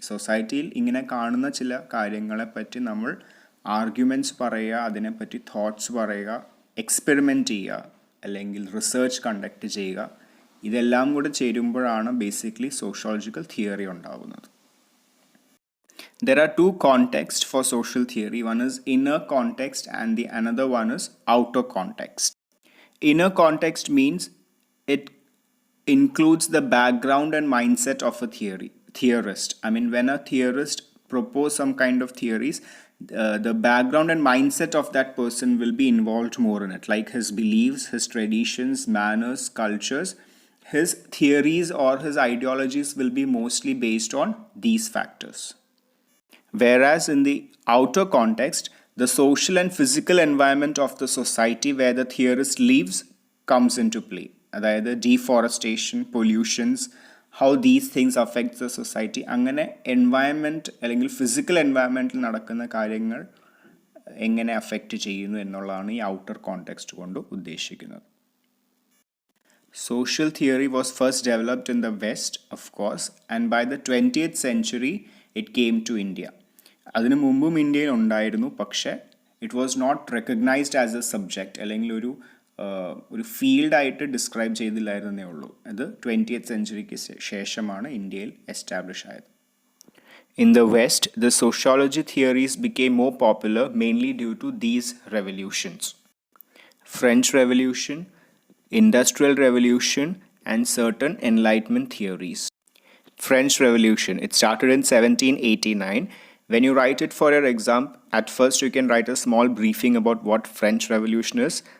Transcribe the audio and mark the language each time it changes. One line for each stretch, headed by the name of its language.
Malayalam: സൊസൈറ്റിയിൽ ഇങ്ങനെ കാണുന്ന ചില കാര്യങ്ങളെപ്പറ്റി നമ്മൾ ആർഗ്യുമെൻറ്റ്സ് പറയുക, അതിനെപ്പറ്റി തോട്ട്സ് പറയുക, എക്സ്പെരിമെൻറ്റ് ചെയ്യുക അല്ലെങ്കിൽ റിസർച്ച് കണ്ടക്ട് ചെയ്യുക. ഇതെല്ലാം കൂടെ ചേരുമ്പോഴാണ് ബേസിക്കലി സോഷ്യോളജിക്കൽ തിയറി ഉണ്ടാകുന്നത്.
English: There are two contexts for social theory. One is inner context and the another one is outer context. Inner context means it includes the background and mindset of a theorist. I mean, when a theorist propose some kind of theories, the background and mindset of that person will be involved more in it, like his beliefs, his traditions, manners, cultures. His theories or his ideologies will be mostly based on these factors. Whereas in the outer context, the social and physical environment of the society where the theorist lives comes into play.
Malayalam: അതായത്
English: deforestation, pollutions, how these things affect the society.
Malayalam: അങ്ങനെ environment അല്ലെങ്കിൽ physical എൻവയൺമെൻറ്റിൽ നടക്കുന്ന കാര്യങ്ങൾ എങ്ങനെ affect ചെയ്യുന്നു എന്നുള്ളതാണ് ഈ outer context കൊണ്ട് ഉദ്ദേശിക്കുന്നത്.
English: Social theory was first developed in the West, of course, and by the 20th century it came to India.
Malayalam: അതിനു മുമ്പും ഇന്ത്യയിൽ ഉണ്ടായിരുന്നു, പക്ഷേ
English: it was not recognised as a subject
Malayalam: അല്ലെങ്കിൽ ഒരു ഫീൽഡായിട്ട് ഡിസ്ക്രൈബ് ചെയ്തില്ലായിരുന്നേ ഉള്ളൂ. അത് 20th സെഞ്ച്വറിക്ക് ശേഷമാണ് ഇന്ത്യയിൽ എസ്റ്റാബ്ലിഷ് ആയത്.
English: In the West, the sociology theories became more popular mainly due to these revolutions: French Revolution, Industrial Revolution, and certain Enlightenment theories. French Revolution, it started in 1789. When you write it for your exam, at first you can write a small briefing about what French Revolution is.